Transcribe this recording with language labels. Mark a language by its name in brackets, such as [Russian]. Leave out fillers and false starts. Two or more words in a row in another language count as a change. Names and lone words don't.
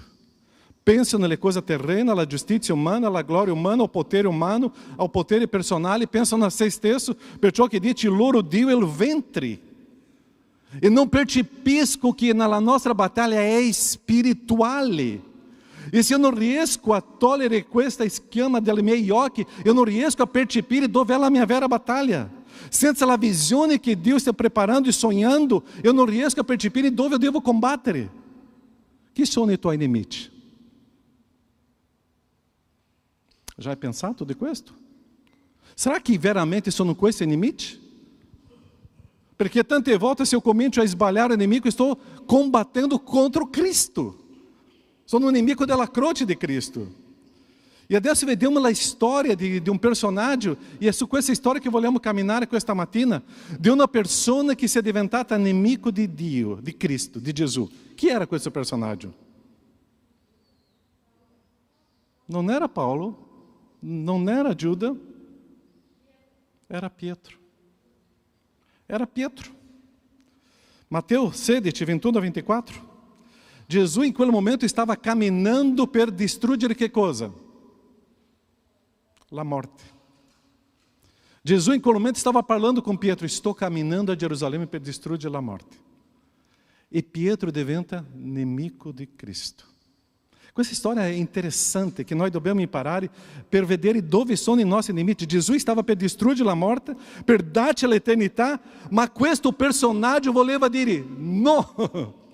[Italian] Pensano nelle cose terrene, alla giustizia umana, alla gloria umana, al potere personale, pensano a se stesso, perciò che dice il loro Dio è il ventre. E non percepisco che nella nostra battaglia è spirituale. E se [Portuguese] eu não [Italian] riesco a togliere questa schiena dai miei occhi, [Portuguese] eu não [Italian] riesco a percepire dove è la mia vera battaglia. Senza la visione che Dio sta preparando e sognando, [Portuguese] eu não [Italian] riesco a percepire dove [Portuguese] eu devo [Italian] combattere. Chi sono i tuoi nemici? Já hai pensato di questo? [Portuguese] Será que [Italian] veramente sono questi nemici? Perché tante volte se eu comincio a sbagliare il nemico, [Portuguese] estou combatendo contro Cristo. [Italian] Sono un nemico della croce di Cristo. E adesso vediamo la storia di un personaggio, e è su questa storia che vogliamo camminare questa mattina, di una persona che si è diventata nemico di Dio, di Cristo, di Gesù. Chi era questo personaggio? Non era Paolo, non era Giuda, era Pietro. Era Pietro. Matteo 16, 21 a 24. Gesù in quel momento stava camminando per distruggere che cosa? La morte. Gesù in quel momento stava parlando com Pietro, [Portuguese] estou caminhando [Italian] a Gerusalemme per distruggere la morte. E Pietro diventa nemico di Cristo. Questa storia è interessante, che noi dobbiamo imparare per vedere dove sono i nostri nemici. Gesù stava per distruggere la morte, per darci l'eternità, ma questo personaggio voleva dire no.